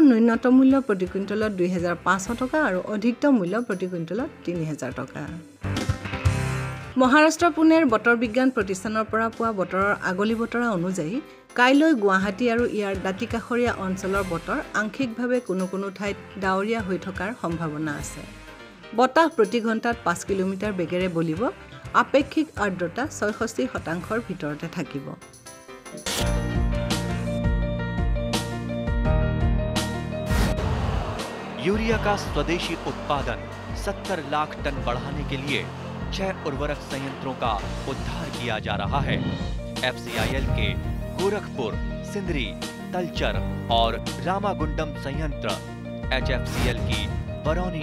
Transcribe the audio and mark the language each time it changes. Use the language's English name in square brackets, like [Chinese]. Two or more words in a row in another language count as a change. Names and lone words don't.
[Assamese] ন্যূনতম মূল্য প্ৰতি কুইণ্টলত ২৫০০ টকা আৰু অধিকতম মূল্য প্ৰতি কুইণ্টলত ৩০০০ টকা মহাৰাষ্ট্ৰ পুনেৰ বতৰ বিজ্ঞান প্ৰতিষ্ঠানৰ পৰা পোৱা বতৰৰ আগলি বতৰা অনুযায়ী কাইলৈ গুৱাহাটী আৰু ইয়াৰ দাঁতিকাষৰীয়া অঞ্চলৰ বতৰ আংশিকভাৱে কোনো ঠাইত ডাৱৰীয়া হৈ থকাৰ সম্ভাৱনা আছে বতাহ প্ৰতি ঘণ্টাত ৫ কিলোমিটাৰ বেগেৰে বলিব আপেক্ষিক আৰ্দ্ৰতা ৬৬% ভিতৰতে থাকিব [Hindi] यूरिया का स्वदेशी उत्पादन 70 लाख टन बढ़ाने के लिए 6 उर्वरक संयंत्रों का उद्धार किया जा रहा है FCIL के गोरखपुर सिंदरी तलचर और रामागुंडम संयंत्र HFCL की बरौनी